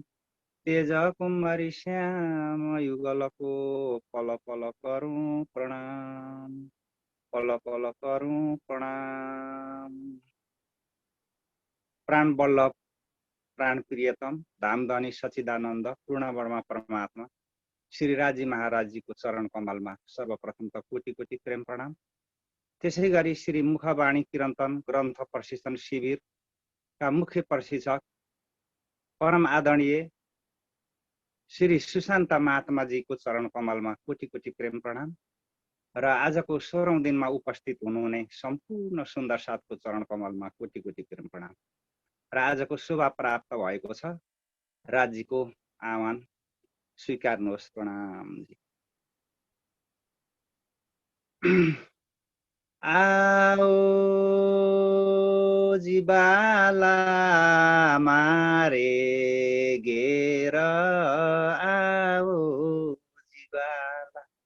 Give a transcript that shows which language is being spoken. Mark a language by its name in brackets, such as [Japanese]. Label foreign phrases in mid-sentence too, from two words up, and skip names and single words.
[Hindi] तेज कुमारी श्याम युगल को पल पल करूं प्रणाम। पल पल करूं प्रणाम। प्राण वल्लभ प्राण प्रियतम धाम धनी सचिदानंद पूर्ण वर्मा परमात्मा श्री राजी महाराज जी को चरण कमल में सर्वप्रथम त कोटि कोटि प्रेम प्रणाम। [Nepali] त्यसै गरी [Hindi] श्री मुखवाणी कीर्तन ग्रन्थ प्रशिक्षण शिविर का मुख्य प्रशिक्षक परम आदरणीय श्री सुशान्त महात्मा जी को चरण कमल में कोटि कोटि प्रेम प्रणाम। [Nepali] र आजको 16औं दिनमा उपस्थित हुनुहुने सम्पूर्ण सुन्दर साथको चरण कमलमा कोटि कोटि प्रेम प्रणाम। र आजको शोभा प्राप्त भएको छ। राज्यको आह्वान स्वीकार्नुहोस्। प्रणाम जी। [Gujarati] आओ जीवाला मारे गेर आओ जीवाला।